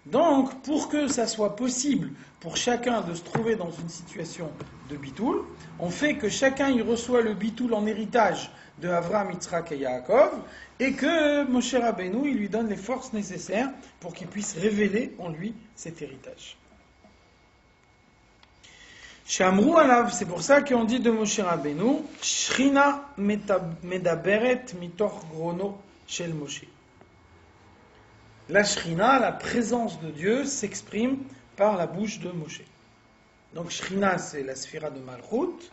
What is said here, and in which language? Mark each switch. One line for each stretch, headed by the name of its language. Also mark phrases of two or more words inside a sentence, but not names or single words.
French: Donc, pour que ça soit possible pour chacun de se trouver dans une situation de bitoul, on fait que chacun il reçoit le bitoul en héritage de Avraham, Yitzhak et Yaakov, et que
Hebrew: משה רבינו,
French: il lui donne les forces nécessaires pour qu'il puisse révéler en lui cet héritage.
Hebrew: שמרו עליו,
French: c'est pour ça qu'on dit de
Hebrew: משה רבינו, שכינה מדברת מתוך גרונו של משה.
French: La Shrina, la présence de Dieu, s'exprime par la bouche de Moshe. Donc Shrina, c'est la sphira de Malchut.